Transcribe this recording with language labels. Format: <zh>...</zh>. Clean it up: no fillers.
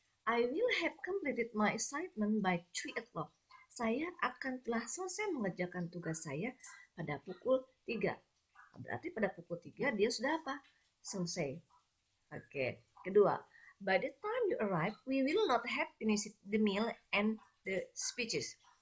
<en>I will have completed my assignment by 3 o'clock.</en> <id>Saya akan telah selesai mengerjakan tugas saya pada pukul 3. Berarti pada pukul 3 dia sudah apa? Selesai. Oke. Kedua,</id> <en>by the time you arrive, we will not have finished the meal and the speeches.</en>